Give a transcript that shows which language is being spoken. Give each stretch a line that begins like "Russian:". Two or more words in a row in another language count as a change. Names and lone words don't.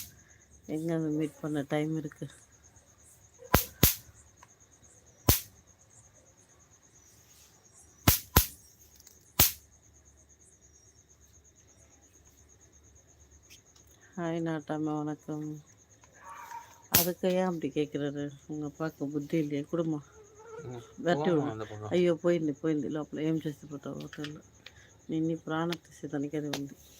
Tamil: எங்கே மீட் பண்ண டைம் இருக்குது? ஹாய் நாட்டாம, வணக்கம். அதுக்கு ஏன் அப்படி கேட்குறாரு? உங்கள் அப்பாவுக்கு புத்தி இல்லையே? குடும்பம் வெட்டி விடு.
Telugu: అయ్యో పోయింది లోపల. ఏం చేసి పోతావు హోటల్లో? నిన్ను ప్రాణ తీసేదానికి అది ఉంది.